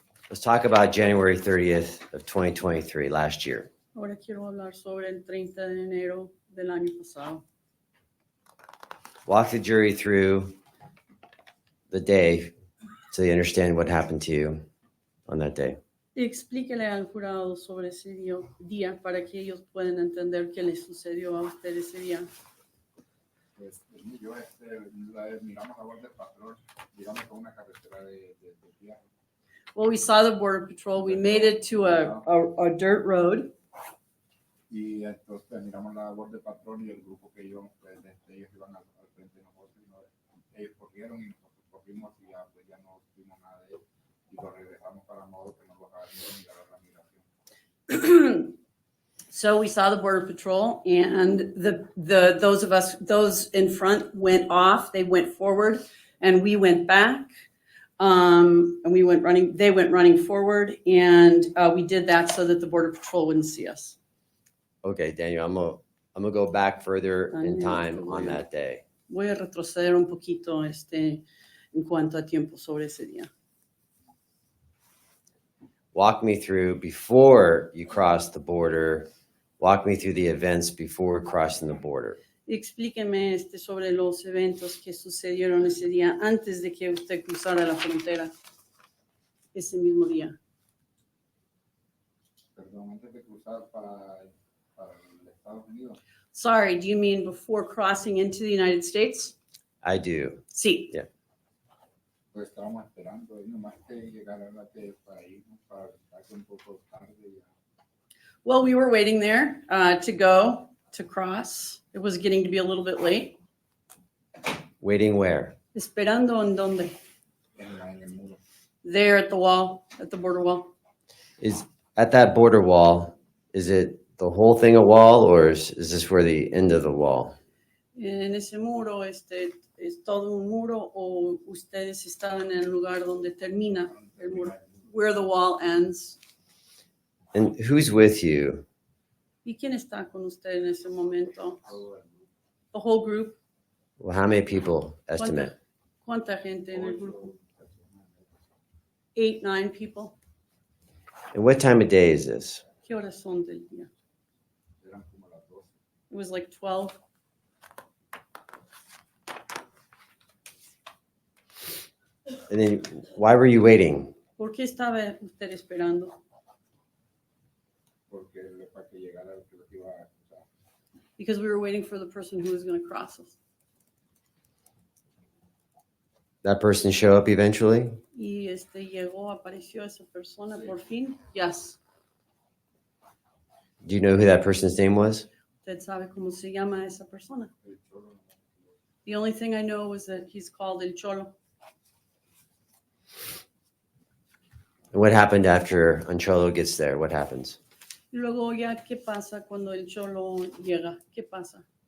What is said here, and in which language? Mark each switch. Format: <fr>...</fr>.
<en>Let's talk about January 30th of 2023, last year.</en> <es>Ahora quiero hablar sobre el 30 de enero del año pasado.</es> <en>Walk the jury through the day so they understand what happened to you on that day.</en> <es>Explíquele al jurado sobre ese día para que ellos puedan entender qué les sucedió a usted ese día. Pues, yo, miramos la Guardia Patrón, llegamos a una carretera de tierra.</es> <en>Well, we saw the Border Patrol. We made it to a dirt road.</en> <es>Y entonces miramos la Guardia Patrón y el grupo que ellos, pues, ellos iban al frente de nosotros. Y ellos corrieron y nosotros corrimos y ya, pues, ya no vimos nada de ellos. Y lo regresamos para modo que no los hagan mirar a la migración.</es> <en>So we saw the Border Patrol, and those in front went off. They went forward, and we went back. And we went running. They went running forward, and we did that so that the Border Patrol wouldn't see us. Okay, Daniel, I'm gonna go back further in Daniel, time on that day.</en> <es>Voy a retroceder un poquito en cuanto a tiempo sobre ese día.</es> <en>Walk me through before you crossed the border. Walk me through the events before crossing the border.</en> <es>Explíqueme sobre los eventos que sucedieron ese día antes de que usted cruzara la frontera ese mismo día. Perdón, antes de cruzar para el Estados Unidos.</es> <en>Sorry, do you mean before crossing into the United States? I do.</en> <es>Sí. Pues estábamos esperando, y nomás que llegara para irnos, para estar un poco tarde.</es> <en>Well, we were waiting there to cross. It was getting to be a little bit late. Waiting where?</en> <es>Esperando en donde? En el muro.</es> <en>There at the wall, at the border wall. Is at that border wall, is it the whole thing a wall or is this where the end of the wall?</en> <es>En ese muro, ¿es todo un muro o ustedes estaban en el lugar donde termina el muro?</es> <en>Where the wall ends. And who's with you?</en> <es>¿Y quién está con usted en ese momento?</es> <en>The whole group. Well, how many people estimate?</en> <es>¿Cuánta gente en el grupo?</es> <en>8, 9 people. And what time of day is this?</en> <es>¿Qué horas son del día? Eran como las 12.</es> <en>It was like 12. And then why were you waiting?</en> <es>¿Por qué estaba usted esperando? Porque para que llegara el que iba a cruzar.</es> <en>Because we were waiting for the person who was going to cross us. That person show up eventually?</en> <es>Y apareció esa persona por fin.</es> <en>Yes. Do you know who that person's name was?</en> <es>¿Usted sabe cómo se llama esa persona? El cholo no.</es> <en>The only thing I know is that he's called El Cholo. And what happened after Ancholo gets there? What happens?</en> <es>Y luego ya, ¿qué pasa cuando El Cholo llega? ¿Qué pasa?</es>